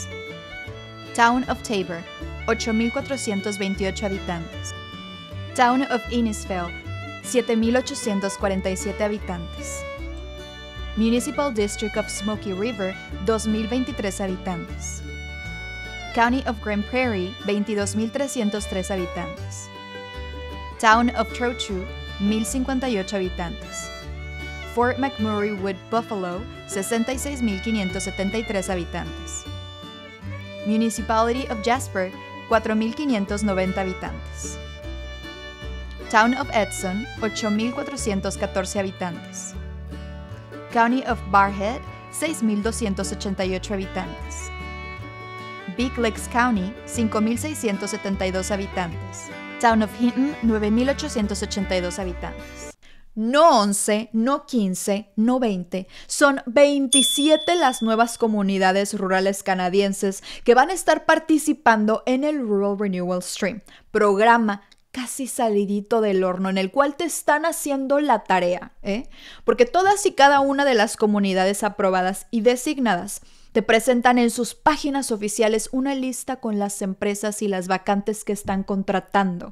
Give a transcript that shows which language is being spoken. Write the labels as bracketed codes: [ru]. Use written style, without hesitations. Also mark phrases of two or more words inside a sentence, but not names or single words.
[es] Town of Tabor, 8.428 habitantes. Town of Innisfail, 7.847 habitantes. Municipal District of Smoky River, 2.023 habitantes. County of Grand Prairie, 22.303 habitantes. Town of Trochu, 1.058 habitantes. Fort McMurray Wood Buffalo, 66.573 habitantes. Municipality of Jasper, 4.590 habitantes. Town of Edson, 8.414 habitantes. County of Barhead, 6,288 habitantes. Big Lakes County, 5,672 habitantes. Town of Hinton, 9,882 habitantes. No 11, no 15, no 20, son 27 las nuevas comunidades rurales canadienses que van a estar participando en el Rural Renewal Stream, programa casi salidito del horno en el cual te están haciendo la tarea, porque todas y cada una de las comunidades aprobadas y designadas te presentan en sus páginas oficiales una lista con las empresas y las vacantes que están contratando.